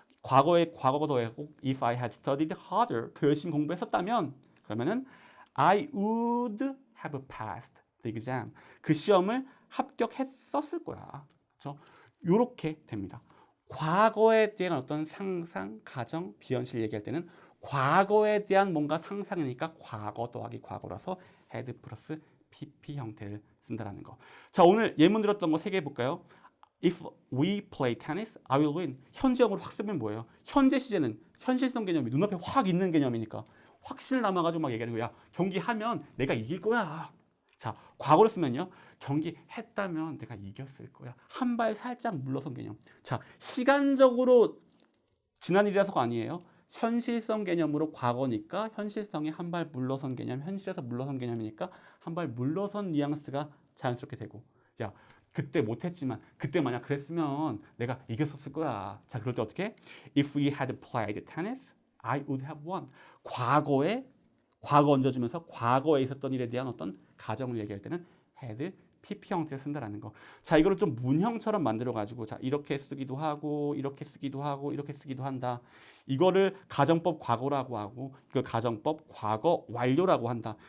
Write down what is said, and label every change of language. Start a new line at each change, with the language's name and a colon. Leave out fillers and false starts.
Korean: 과거에 과거 더하고
English: If I had studied harder
Korean: 더 열심히 공부했었다면 그러면은
English: I would have passed the exam
Korean: 그 시험을 합격했었을 거야. 그렇죠? 이렇게 됩니다. 과거에 대한 어떤 상상, 가정, 비현실 얘기할 때는 과거에 대한 뭔가 상상이니까 과거 더하기 과거라서 had 플러스 pp 형태를 쓴다라는 거. 자, 오늘 예문 들었던 거 3개 볼까요?
English: If we play tennis, I will win.
Korean: 현재형으로 확 쓰면 뭐예요? 현재 시제는 현실성 개념이 눈앞에 확 있는 개념이니까 확실 남아가지고 막 얘기하는 거야. 경기하면 내가 이길 거야. 자, 과거로 쓰면요. 경기했다면 내가 이겼을 거야. 한 발 살짝 물러선 개념. 자, 시간적으로 지난 일이라서가 아니에요. 현실성 개념으로 과거니까 현실성이 한 발 물러선 개념, 현실에서 물러선 개념이니까 한 발 물러선 뉘앙스가 자연스럽게 되고 야, 그때 못했지만 그때 만약 그랬으면 내가 이겼었을 거야. 자, 그럴 때 어떻게?
English: If we had played tennis, I would have won.
Korean: 과거에 과거 얹어주면서 과거에 있었던 일에 대한 어떤 가정을 얘기할 때는 had pp 형태를 쓴다라는 거. 자, 이거를 좀 문형처럼 만들어가지고 자 이렇게 쓰기도 하고 이렇게 쓰기도 하고 이렇게 쓰기도 한다. 이거를 가정법 과거라고 하고 이걸 가정법 과거 완료라고 한다.